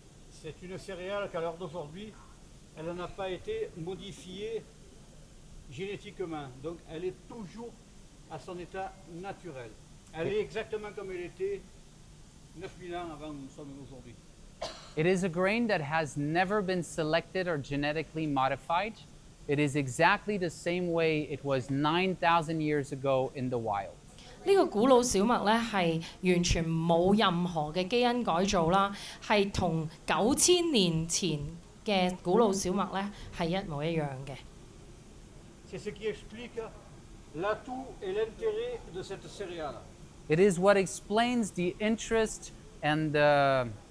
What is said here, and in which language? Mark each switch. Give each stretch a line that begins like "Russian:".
French: C'est une céréale qu'à l'heure d'aujourd'hui, elle n'a pas été modifiée génétiquement. Donc elle est toujours à son état naturel. Elle est exactement comme elle était 9000 ans avant nous sommes aujourd'hui.
English: It is a grain that has never been selected or genetically modified. It is exactly the same way it was 9,000 years ago in the wild.
Cantonese: 呢個古老小麥咧係完全冇任何嘅基因改造啦，係同9000年前嘅古老小麥咧係一模一樣嘅。
French: C'est ce qui explique l'atout et l'intérêt de cette céréale.
English: It is what explains the interest and the...